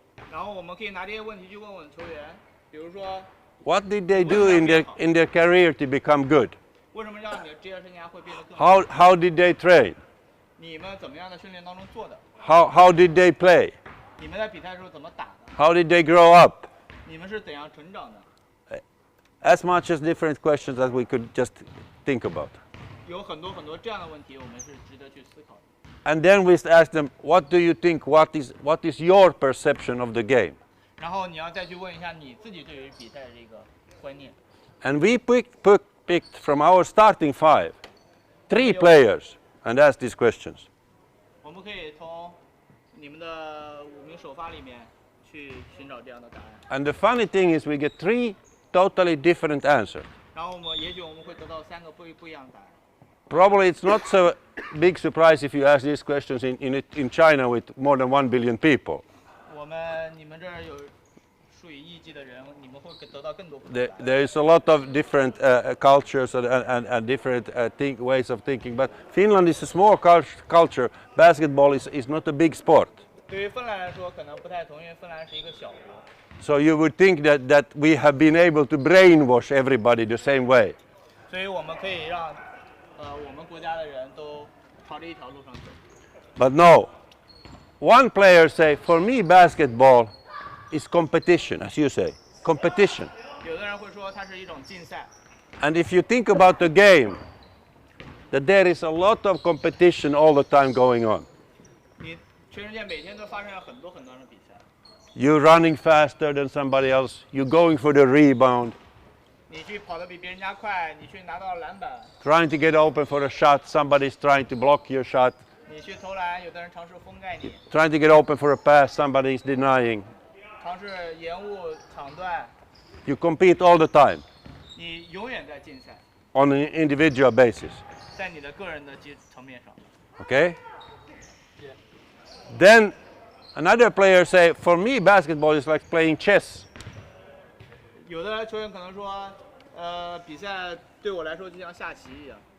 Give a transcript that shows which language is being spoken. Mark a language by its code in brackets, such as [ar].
[zh] 然后我们可以拿这些问题去问问球员，比如说 [en] What did they do in their career to become good? [zh] 为什么让你的职业生涯会变得更好？ [en] How did they train? [zh] 你们怎么样的训练当中做的？ [en] How did they play? [zh] 你们在比赛的时候怎么打的？ [en] How did they grow up? [zh] 你们是怎样成长的？ [en] As much as different questions as we could just think about. [zh] 有很多这样的问题，我们是值得去思考的。 [en] And then we asked them, what do you think, what is your perception of the game? [zh] 然后你要再去问一下你自己对于比赛的这个观念。 [en] And we picked from our starting five 3 players and asked these questions. [zh] 我们可以从你们的5名首发里面去寻找这样的答案。 [en] And the funny thing is we get 3 totally different answers. [zh] 然后也许我们会得到3个不一样的答案。 [en] Probably it's not so big surprise if you ask these questions in China with more than 1 billion people. [zh] 你们这儿有数以亿计的人，你们会得到更多不同的答案。 [en] There is a lot of different cultures and different ways of thinking, but Finland is a small culture. Basketball is not a big sport. [zh] 对于芬兰来说，可能不太同，因为芬兰是一个小国。 [en] So you would think that we have been able to brainwash everybody the same way. [zh] 所以我们可以让我们国家的人都朝着一条路上走。 [en] But no, one player say, for me basketball is competition, as you say, competition. [zh] 有的人会说它是一种竞赛， [en] And if you think about the game, that there is a lot of competition all the time going on. [zh] 你全世界每天都发生了很多的比赛。 [en] You're running faster than somebody else, you're going for the rebound, [zh] 你去跑得比别人家快，你去拿到篮板， [en] trying to get open for a shot, somebody's trying to block your shot, [zh] 你去投篮，有的人尝试封盖你， [en] trying to get open for a pass, somebody's denying. [zh] 尝试延误场段， [en] You compete all the time [zh] 你永远在竞赛， [en] on an individual basis. [zh] 在你的个人的层面上。 [en] Okay? Then another player say, for me basketball is like playing chess. [zh] 有的球员可能说，比赛对我来说就像下棋一样。